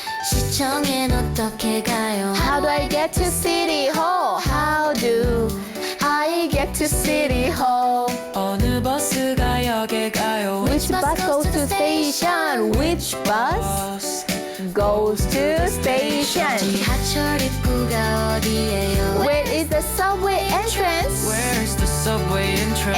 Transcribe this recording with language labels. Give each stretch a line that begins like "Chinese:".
Korean: 시청엔 어떻게 가요?
English: How do I get to City Hall? How do I get to City Hall?
Korean: 어느 버스가 역에 가요?
English: Which bus goes to station? Which bus goes to station?
Korean: 지하철 입구가 어디예요?
English: Where is the subway entrance? Where's the subway entrance?